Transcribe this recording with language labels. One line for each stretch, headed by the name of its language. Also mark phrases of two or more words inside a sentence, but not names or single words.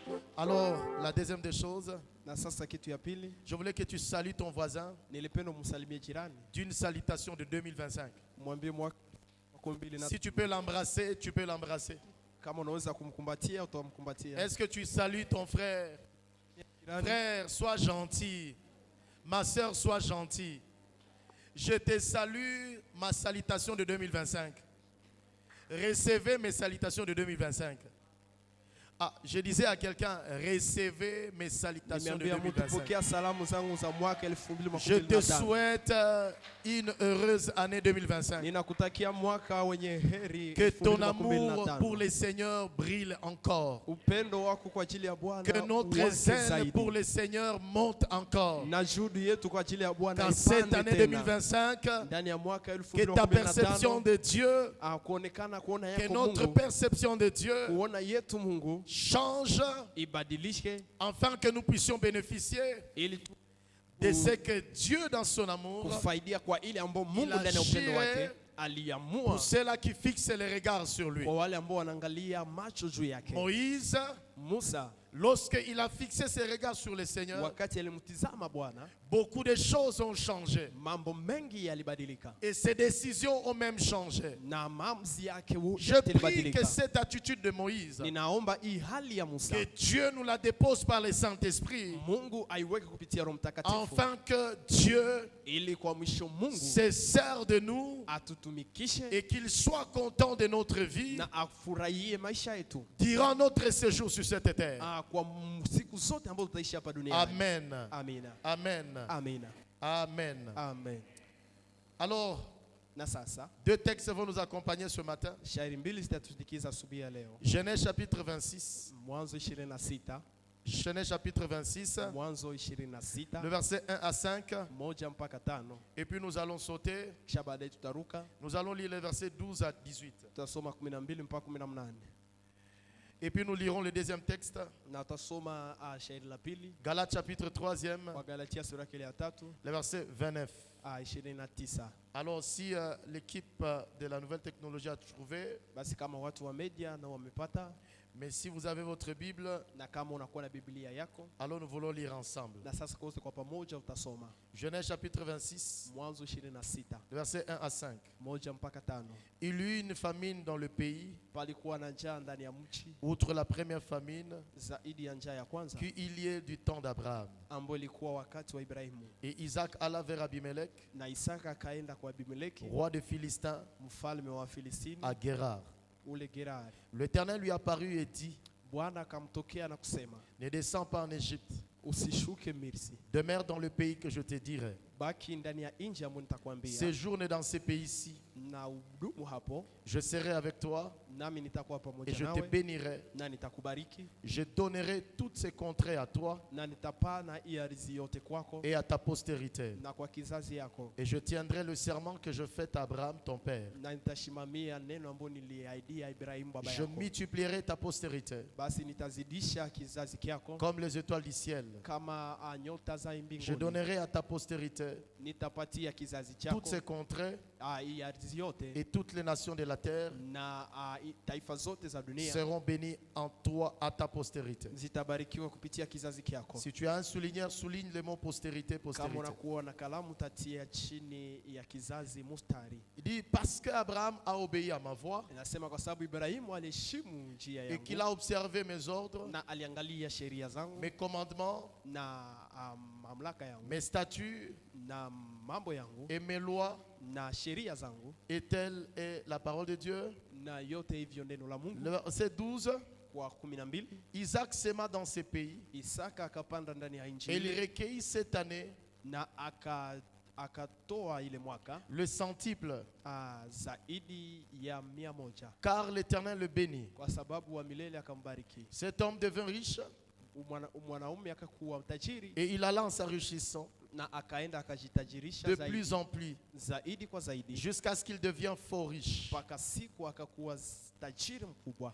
French: Alors, la deuxième des choses,
Swahili: Na sasa kitu ya pili,
French: je voulais que tu salues ton voisin
Swahili: nilipenda umsalimie jirani,
French: d'une salutation de 2025.
Swahili: mwambie mwaka 2025.
French: Si tu peux l'embrasser, tu peux l'embrasser.
Swahili: Kama unaweza kumkumbatia utamkumbatia.
French: Est-ce que tu salues ton frère?
Swahili: Jirani,
French: Frère, sois gentil. Ma soeur, sois gentille. Je te salue, ma salutation de 2025. Recevez mes salutations de 2025. Ah, je disais à quelqu'un, recevez mes salutations de
Swahili: nimeambia mtu 2025. pokea salamu zangu za mwaka
French: Je
Swahili: 2025.
French: te souhaite une heureuse année 2025.
Swahili: Ninakutakia mwaka wenye heri.
French: Que ton amour
Swahili: 2025.
French: pour le Seigneur brille encore.
Swahili: Upendo wako kwa ajili ya Bwana
French: Que notre
Swahili: uwake
French: zèle
Swahili: zaidi.
French: pour le Seigneur monte encore.
Swahili: Na juhudi yetu kwa ajili ya Bwana
French: Dans cette
Swahili: ipande
French: année
Swahili: tena.
French: 2025,
Swahili: Ndani ya mwaka
French: que ta perception
Swahili: 2025
French: de Dieu,
Swahili: kuonekana kuona
French: que
Swahili: yako
French: notre
Swahili: Mungu,
French: perception de Dieu
Swahili: kuona yetu Mungu
French: change
Swahili: ibadilishwe
French: afin que nous puissions bénéficier
Swahili: ili
French: de ce que Dieu dans son amour,
Swahili: kufaidia kwa ile ambao Mungu
French: Il a
Swahili: ndani ya upendo wake
French: géré
Swahili: aliamua
French: pour ceux-là qui fixent les regards sur lui.
Swahili: kwa wale ambao wanaangalia macho juu yake.
French: Moïse,
Swahili: Musa
French: lorsqu'il a fixé ses regards sur le Seigneur,
Swahili: wakati alimtizama Bwana,
French: beaucoup de choses ont changé.
Swahili: mambo mengi yalibadilika
French: Et ses décisions ont même changé.
Swahili: na maamuzi yake
French: Je
Swahili: yote
French: prie
Swahili: yalibadilika.
French: que cette attitude de Moïse,
Swahili: Ninaomba hii hali ya Musa
French: que Dieu nous la dépose par le Saint-Esprit,
Swahili: Mungu aiweke kupitia Roho Mtakatifu
French: afin que Dieu
Swahili: ili kwa mwisho Mungu
French: se sert de nous
Swahili: atutumikishe
French: et qu'il soit content de notre vie
Swahili: na afurahie maisha yetu
French: durant notre séjour sur cette terre.
Swahili: kwa siku zote ambazo tutaishi hapa duniani.
French: Amen.
Swahili: Amina.
French: Amen.
Swahili: Amina.
French: Amen.
Swahili: Amen.
French: Alors,
Swahili: Na sasa
French: deux textes vont nous accompagner ce matin.
Swahili: shairi mbili zitatusindikiza asubuhi ya leo.
French: Genèse chapitre 26.
Swahili: Mwanzo 26,
French: Genèse chapitre 26,
Swahili: Mwanzo
French: le
Swahili: 26
French: verset 1 à 5.
Swahili: 1 mpaka 5.
French: Et puis nous allons sauter.
Swahili: Kisha baadaye tutaruka,
French: Nous allons lire les versets 12 à 18.
Swahili: tutasoma 12 mpaka 18.
French: Et puis nous lirons le deuxième texte.
Swahili: Na tutasoma shairi la pili
French: Galates chapitre 3e,
Swahili: kwa Galatia sura yake ya 3
French: le verset 29.
Swahili: 29.
French: Alors si l'équipe de la nouvelle technologie a trouvé,
Swahili: Basi kama watu wa media na wamepata,
French: mais si vous avez votre Bible,
Swahili: na kama unakuwa na Biblia yako,
French: alors nous voulons lire ensemble.
Swahili: na sasa kwa pamoja utasoma
French: Genèse chapitre 26,
Swahili: Mwanzo 26
French: le verset 1 à 5.
Swahili: 1 mpaka 5.
French: Il y eut une famine dans le pays,
Swahili: Palikuwa na njaa ndani ya mchi,
French: outre la première famine,
Swahili: zaidi ya njaa ya kwanza
French: qu'il y ait du temps d'Abraham.
Swahili: ambayo ilikuwa wakati wa Ibrahimu.
French: Et Isaac alla vers Abimelech,
Swahili: Na Isaka akaenda kwa Abimeleki,
French: roi des Philistins,
Swahili: mfalme wa Filistini,
French: à Guérar.
Swahili: ule Gerari.
French: L'Éternel lui apparut et dit,
Swahili: Bwana akamtokea na kusema,
French: ne descends pas en Égypte,
Swahili: usishuke Misri,
French: demeure dans le pays que je te dirai.
Swahili: baki ndani ya nchi ambayo nitakwambia,
French: Séjourne dans ces pays-ci,
Swahili: na udumu hapo,
French: je serai avec toi
Swahili: nami nitakuwa
French: et
Swahili: pamoja
French: je te
Swahili: nawe,
French: bénirai.
Swahili: na nitakubariki,
French: Je donnerai toutes ces contrées à toi
Swahili: na nitapana hii ardhi yote kwako
French: et à ta postérité.
Swahili: na kwa kizazi yako,
French: Et je tiendrai le serment que je fais à Abraham, ton père.
Swahili: na nitashimamia neno ambalo niliahidia Ibrahimu baba
French: Je
Swahili: yako.
French: multiplierai ta postérité
Swahili: Basi nitazidisha kizazi kyako
French: comme les étoiles du ciel.
Swahili: kama nyota za
French: Je
Swahili: mbinguni.
French: donnerai à ta postérité
Swahili: Nitapatia kizazi
French: toutes
Swahili: chako
French: ces contrées
Swahili: hii ardhi yote,
French: et toutes les nations de la terre
Swahili: na taifa zote za dunia
French: seront bénies en toi à ta postérité.
Swahili: zitabarikiwa kupitia kizazi kyako.
French: Si tu as un souligneur, souligne le mot postérité,
Swahili: Kama
French: postérité.
Swahili: unakuwa na kalamu, tatia chini ya kizazi mustari.
French: Il dit, parce qu'Abraham a obéi à ma voix
Swahili: Inasema kwa sababu Ibrahimu aliheshimu njia
French: et qu'il
Swahili: yangu
French: a observé mes ordres,
Swahili: na aliangalia sheria zangu
French: mes commandements,
Swahili: na mamlaka yangu
French: mes statuts
Swahili: na mambo yangu
French: et mes lois,
Swahili: na sheria zangu,
French: et telle est la parole de Dieu.
Swahili: na yote hivyo neno la Mungu.
French: Le verset 12,
Swahili: Kwa 12
French: Isaac sema dans ces pays
Swahili: Isaka akapanda ndani ya nchi
French: et il
Swahili: ile,
French: recueillit cette année
Swahili: na akatoa ile mwaka
French: le centuple,
Swahili: zaidi ya 100,
French: car l'Éternel le bénit.
Swahili: kwa sababu wa milele akambariki.
French: Cet homme devint riche
Swahili: Mwanaume akakuwa tajiri
French: et il alla en s'enrichissant
Swahili: na akaenda akajitajirisha
French: de
Swahili: zaidi,
French: plus en plus
Swahili: zaidi kwa zaidi,
French: jusqu'à ce qu'il devienne fort riche.
Swahili: mpaka siku akakuwa tajiri mkubwa.